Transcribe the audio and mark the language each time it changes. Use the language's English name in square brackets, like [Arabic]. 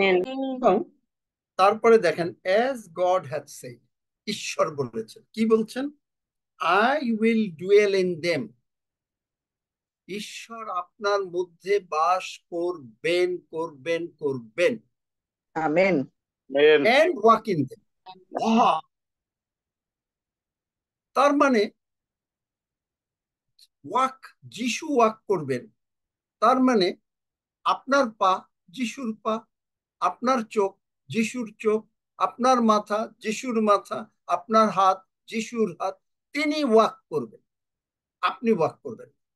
[Bangla] এবং তারপরে দেখেন [English] as God hath said, [Bangla] ঈশ্বর বলেছেন, কি বলছেন? [English] I will dwell in them, [Bangla] ঈশ্বর আপনার মধ্যে বাস করবেন, করবেন, করবেন। Amen. [English] and walk in them, [Bangla] তার মানে ওয়াক, যিশু ওয়াক করবেন, তার মানে আপনার পা যিশুর পা, আপনার চোখ যিশুর চোখ, আপনার মাথা যিশুর মাথা, আপনার হাত যিশুর হাত। তিনি ওয়াক করবেন, আপনি ওয়াক করবেন।